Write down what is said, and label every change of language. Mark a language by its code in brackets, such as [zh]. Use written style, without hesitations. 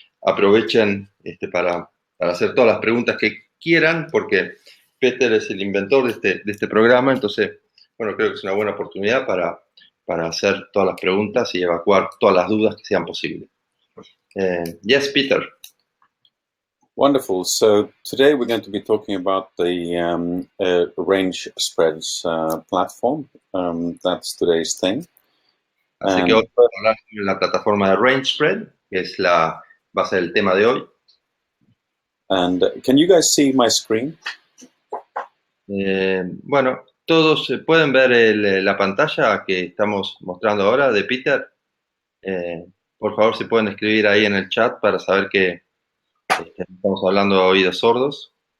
[es] Aprovechen para hacer todas las preguntas que quieran, porque Peter es el inventor de este programa, entonces, bueno, creo que es una buena oportunidad para hacer todas las preguntas y evacuar todas las dudas que sean posibles. [en] Yes, Peter. Wonderful. So today we're going to be talking about the range spreads platform. That's today's thing. [es] Así que hoy vamos a hablar sobre la plataforma de Range Spread, que va a ser el tema de hoy. [en] And can you guys see my screen? [es] Bueno, todos pueden ver la pantalla que estamos mostrando ahora de Peter. Por favor, si pueden escribir ahí en el chat para saber que estamos hablando a oídos sordos.